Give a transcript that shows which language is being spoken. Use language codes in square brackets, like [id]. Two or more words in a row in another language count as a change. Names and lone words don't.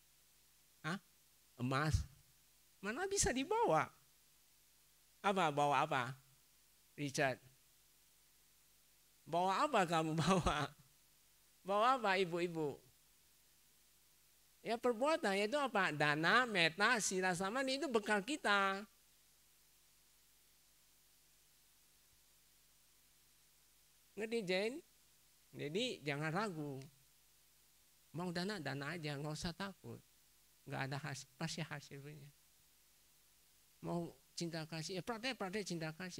[id] Emas, mana bisa dibawa? Bawa apa? Richard? Bawa apa kamu bawa? Bawa apa ibu-ibu? Ya perbuatan itu apa? [pi] Dana, metta, sila samadhi [id] itu bekal kita. Ngerti Jen? Jadi jangan ragu. Mau dana aja, nggak usah takut. Nggak ada hasil, pasti hasilnya. Mau cinta kasih, praktek cinta kasih.